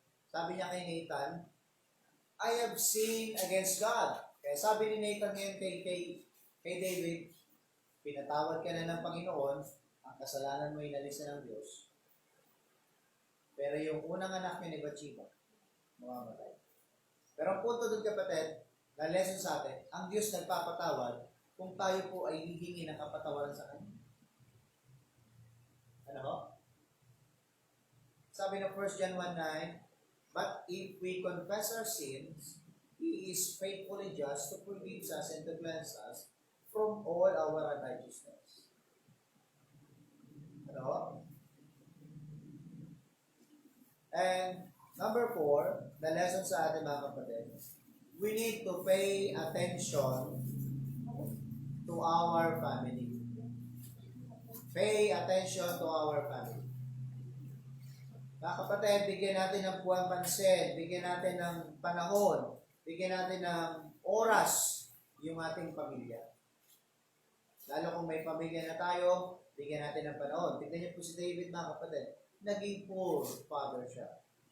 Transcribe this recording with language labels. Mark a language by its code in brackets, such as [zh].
[tl] Sabi niya kay Nathan, [en] I have sinned against God. [tl] Kaya sabi ni Nathan ngayon kay David, pinatawad ka na ng Panginoon, ang kasalanan mo inalis na ng Diyos. Pero yung unang anak niya ni Bathsheba, mamamatay. Pero ang punto doon kapatid, na lesson sa atin, ang Diyos nagpapatawad kung tayo po ay hihingi ng kapatawaran sa Kanya. Ano ho? Sabi ng [en] 1 John 1:9, But if we confess our sins, He is faithful and just to forgive us and to cleanse us from all our unrighteousness. [tl] Ano? [en] And number 4, the lesson [tl] sa atin mga kapatid, [en] we need to pay attention to our family. Pay attention to our family. [tl] Mga kapatid, bigyan natin ng buwang pansin, bigyan natin ng panahon, bigyan natin ng oras yung ating pamilya. Lalo kung may pamilya na tayo, bigyan natin ng panahon. Tignan niyo po si David mga kapatid, naging poor father siya.